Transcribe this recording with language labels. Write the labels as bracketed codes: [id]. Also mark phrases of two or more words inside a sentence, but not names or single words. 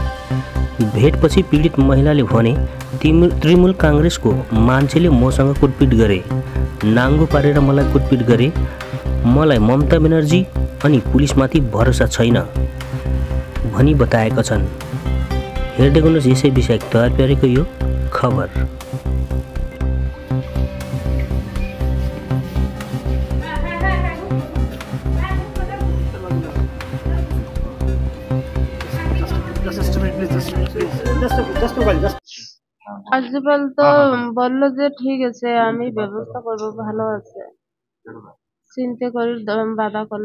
[ne] भेटपछि पीडित महिलाले भने तृणमूल काङ्ग्रेसको मान्छेले मसँग कुटपिट गरे, नाङ्गो पारेर मलाई कुटपिट गरे। मलाई ममता बेनर्जी अनि पुलिसमाथि भरोसा छैन भनी बताएका छन्। हेर्दै गर्नुहोस् यसै विषय तयार पारेको यो खबर। [bn] আজকাল তো বললো যে ঠিক আছে আমি ব্যবস্থা করব, ভালো আছে, চিন্তা করি বাধা করলে।